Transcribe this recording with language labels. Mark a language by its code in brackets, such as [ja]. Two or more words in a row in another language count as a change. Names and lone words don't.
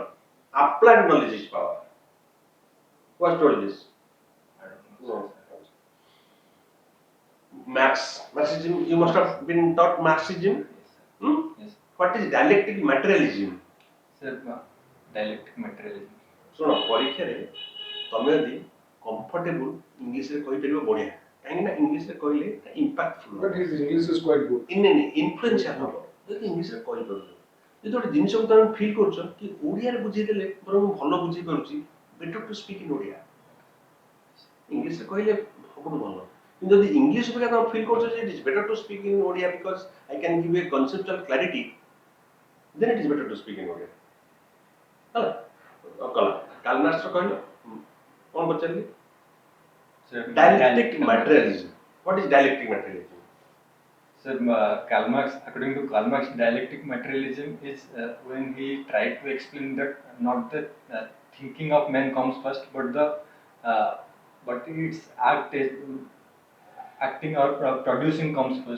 [en] Applied knowledge is power. Who has told this? I don't know. No. Marxism. You must have been taught Marxism. Yes. What is dialectic materialism? Sir, dialectic materialism. [or] ଶୁଣ ପରୀକ୍ଷାରେ ତମେ ଯଦି କମ୍ଫର୍ଟେବୁଲ ଇଂଲିଶରେ କହିପାରିବ ବଢିଆ କାହିଁକି ନା ଇଂଲିଶରେ କହିଲେ ଇମ୍ପାକ୍ଟଫୁଲ [en] But his English is quite good. [or] ଇନଫ୍ଲୁଏନ୍ସିଆଲ ହବ ଯଦି ଇଂଲିଶରେ କହିପାରୁଛ ଯଦି ଗୋଟେ ଜିନିଷକୁ ତମେ ଫିଲ୍ କରୁଛ କି ଓଡ଼ିଆରେ ବୁଝେଇଦେଲେ ବରଂ ମୁଁ ଭଲ ବୁଝେଇ ପାରୁଛି [en] better to speak in Odia [or] ଇଂଲିଶରେ କହିଲେ ସବୁଠୁ ଭଲ କିନ୍ତୁ ଯଦି ଇଂଲିଶ ଅପେକ୍ଷା ତମେ ଫିଲ୍ କରୁଛ ଯେ [en] it is better to speak in Odia because I can give a conceptual clarity then it is better to speak in Odia [or] ହେଲା କଲା କାଲମାର୍କ୍ସର କହିଲ କ'ଣ ପଚାରିଲି [en] Sir, dialectic materialism. What is dialectic materialism? Sir, Karl Marx, according to Karl Marx, dialectic materialism is when he tried to explain that not the thinking of man comes first, but the but its acting or producing comes first.